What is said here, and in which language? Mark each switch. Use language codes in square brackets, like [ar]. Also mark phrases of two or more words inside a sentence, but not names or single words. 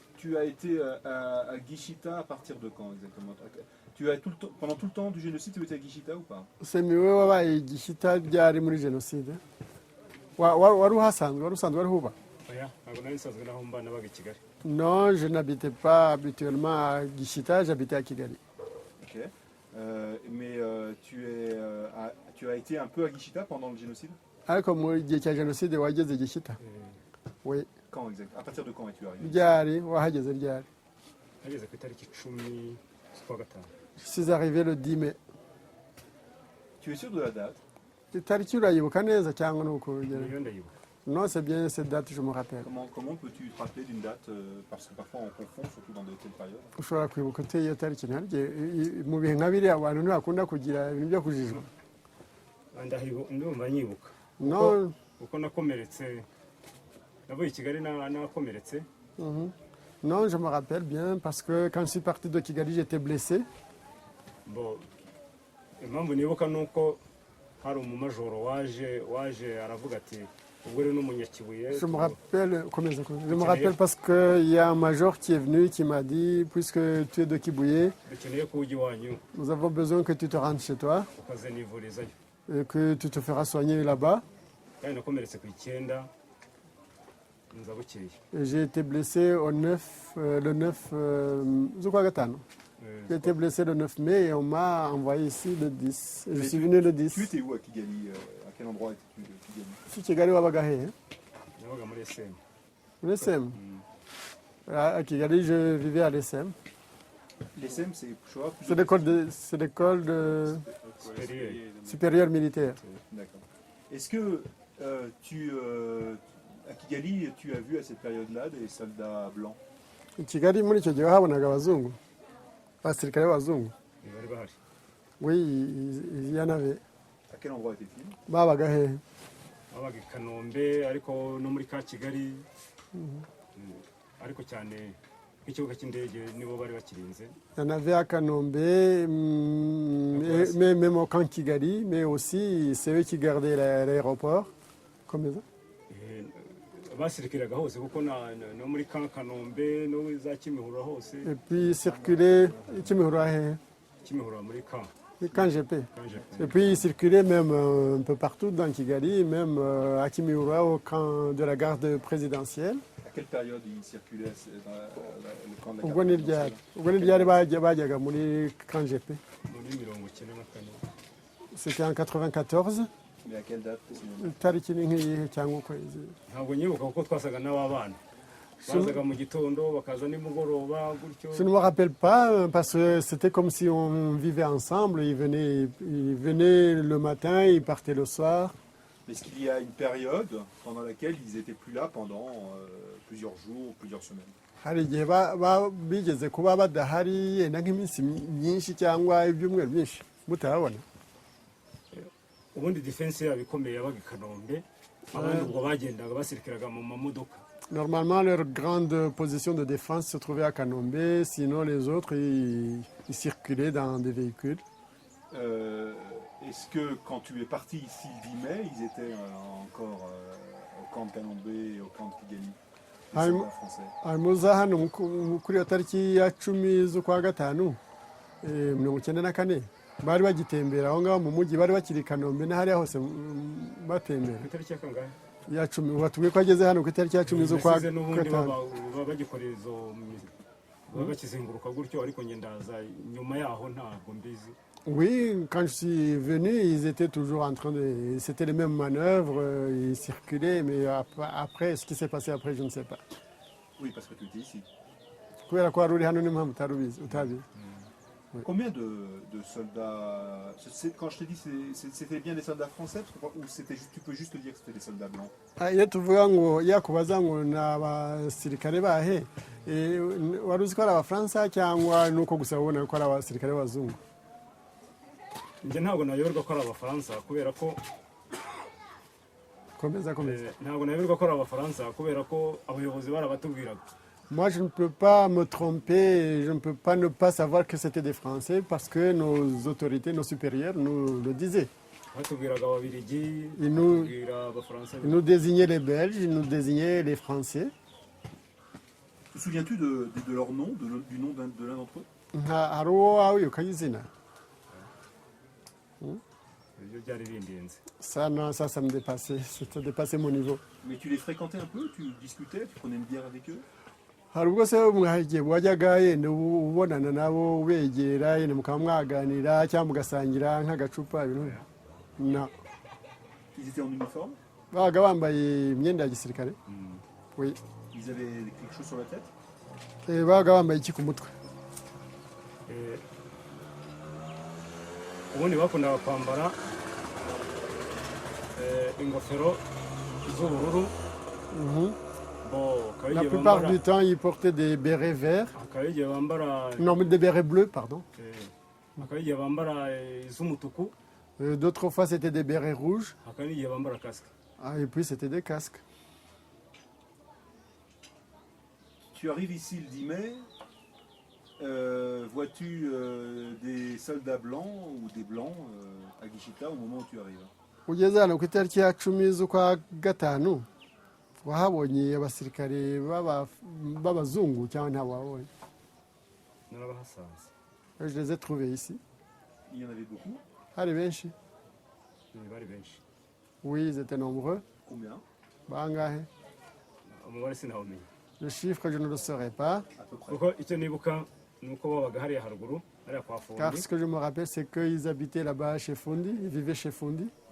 [fr] tu as été à Gishita à partir de quand exactement? Tu as pendant tout le temps du génocide, tu as été à Gishita ou pas? [rw] Semiwe wabaye igishita ryari muri jenoside wari uhasanzwe wari usanzwe wari huba? oya ntabwo nari nsanzwe naho mba nabaga i Kigali. [fr] Non, je n'habitais pas habituellement à Gishita, j'habitais à Kigali. Ok. Mais tu as été un peu à Gishita pendant le génocide? [rw] Ariko mu gihe cya jenoside wageze Gishita? [fr] Oui. Quand exact? À partir de quand es-tu arrivé? [rw] Ryari wahageze ryari? nageze ku itariki 10 z'ukwa gatanu. [fr] Je suis arrivé le 10 mai. Tu es sûr de la date? [rw] Itariki urayibuka neza cyangwa nuko ugera? niyo ndayibuka. [fr] Non, c'est bien cette date, je me rappelle. Comment peux-tu te rappeler d'une date? Parce que parfois on confond, surtout dans de telles périodes. [rw] Ushobora kwibuka ute iyo tariki? Mu bihe nka biriya abantu ntibakunda kugira ibintu byo kujijwa. ndumva nyibuka. [fr] Non. [rw] Uko nakomeretse navuye i Kigali nakomeretse. [fr] Non, je me rappelle bien parce que quand je suis parti de Kigali, j'étais blessé. Bon, [rw] impamvu nibuka nuko hari umumajoro waje aravuga ati ubwo rero n'umunyakibuye. [fr] Je me rappelle, je me rappelle parce qu'il y a un major qui est venu qui m'a dit, puisque tu es de Kibuye, [rw] dukeneye ko ujya iwanyu [fr] nous avons besoin que tu te rendes chez toi, [rw] ukaze nivurizayo. [fr] et que tu te feras soigner là-bas. [rw] kandi nakomeretse ku 9 nza bukeye. [fr] Et j'ai été blessé le 9 [rw] z'ukwa gatanu. [fr] J'ai été blessé le 9 mai et on m'a envoyé ici le 10. Je suis venu le 10. Tu étais où à Kigali? À quel endroit étais-tu de Kigali? [rw] Si Kigali wabaga he? nabaga muri SM. [fr] L'ESM. À Kigali, je vivais à l'ESM. L'ESM, c'est C'est l'école de supérieure militaire. D'accord. Est-ce que à Kigali, tu as vu à cette période-là des soldats blancs? [rw] I Kigali muri icyo gihe habonaga abazungu, abasirikare b'abazungu. bari bahari. [fr] Oui, il y en avait. À quel endroit étaient-ils? [rw] Babaga he? babaga i Kanombe ariko no muri ka Kigali. ariko cyane ikibuga cy'indege nibo bari bakirinze. [fr] Il y en avait à Kanombe, même au camp Kigali, mais aussi c'est eux qui gardaient l'aéroport. Comme ça. [rw] basirikiraga hose kuko no muri Kanombe no za Kimihurura hose. [fr] Et puis circuler, [rw] Kimihurura he? Kimihurura muri Kamp. [fr] Quand j'étais. Et puis il circulait même un peu partout dans Kigali, même à Kimihurura au camp de la garde présidentielle. À quelle période ils circulaient dans le camp de la [rw] Ubwo [fr] garde? [rw] ni ryari bajyaga muri camp GP? muri 94. [fr] C'était en 94. Mais à quelle date précisément? [rw] Itariki ni nk'iyihe cyangwa ukwezi? ntabwo nyibuka kuko twasaga n'ababana bazaga mu gitondo bakaza nimugoroba gutyo. [fr] Je ne me rappelle pas parce que c'était comme si on vivait ensemble. Ils venaient le matin, ils partaient le soir. Est-ce qu'il y a une période pendant laquelle ils n'étaient plus là pendant plusieurs jours, plusieurs semaines? [rw] Hari igihe bigeze kuba badahari yenda nk'iminsi myinshi cyangwa ibyumweru byinshi mutarabona. ubundi defense yabo ikomeye yabaga i Kanombe abandi ubwo bagendaga basirikiraga mu mamodoka. [fr] Normalement, leur grande position de défense se trouvait à Kanombe, sinon les autres, ils circulaient dans des véhicules. Est-ce que quand tu es parti ici le 10 mai, ils étaient encore au camp de Kanombe et au camp de Kigali, les soldats français? [rw] Muza hano kuri iyo tariki ya 10 z'ukwa gatanu 1994 bari bagitembera aho ngaho mu mujyi, bari bakiri Kanombe n'ahari hose batembera. itariki ya kangahe? Ya 10 watubwiye ko ageze hano ku itariki ya 10 z'ukwa gatanu. bagikorera izo bakizenguruka gutyo ariko ngendaza nyuma yaho ntabwo mbizi. [fr] Oui, quand je suis venu, ils étaient toujours en train de... C'était les mêmes manœuvres, ils circulaient, mais après, ce qui s'est passé après, je ne sais pas. Oui, parce que tu étais ici. Combien de soldats... Quand je te dis, c'était bien des soldats français ou tu peux juste dire que c'était des soldats blancs? [rw] Iyo tuvuga ngo yakubaza ngo ni abasirikare bahe, wari uzi ko ari abafaransa cyangwa nuko gusa ubona ko ari abasirikare b'abazungu? njye ntabwo nayoberwa ko ari abafaransa kubera ko ntabwo nayoberwa ko ari abafaransa kubera ko abayobozi barabatubwiraga. [fr] Moi, je ne peux pas me tromper, je ne peux pas ne pas savoir que c'était des Français parce que nos autorités, nos supérieurs nous le disaient. Ils nous désignaient les Belges, ils nous désignaient les Français. souviens-tu de leur nom, du nom de l'un d'entre eux? [rw] hari uwo wawe wibuka izina? ibyo byari bindinze. [fr] Ça, non, ça me dépassait. Ça dépassait mon niveau. Mais tu les fréquentais un peu? Tu discutais? Tu prenais une bière avec eux? [rw] hari ubwo se mwagiye wajyaga yenda ubonana nabo wegera yenda mukaba mwaganira cyangwa mugasangira nk'agacupa ibintu? [en] No. [fr] Ils étaient en uniforme? [rw] babaga bambaye imyenda ya gisirikare. [fr] Oui. Ils avaient quelque chose sur la tête? [rw] babaga bambaye iki ku mutwe? ubundi bakundaga kwambara ingofero z'ubururu. [fr] La plupart du temps, ils portaient des bérets verts. Non, mais des bérets bleus, pardon. D'autres fois, c'était des bérets rouges. Et puis, c'était des casques. Tu arrives ici le 10 mai. Vois-tu des soldats blancs ou des blancs à Gishita au moment où tu arrives? [rw] ugeze hano ku itariki ya 10 z'ukwa gatanu wahabonye abasirikare b'abazungu cyangwa ntababonye? [fr] Je les ai trouvés ici. Il y en avait beaucoup? [rw] Hari benshi? [fr] Oui, ils étaient nombreux. Combien? [rw] Bangahe? [fr] Le chiffre, je ne le saurais pas. Car ce que je me rappelle, c'est qu'ils habitaient là-bas chez Fundi, ils vivaient chez Fundi.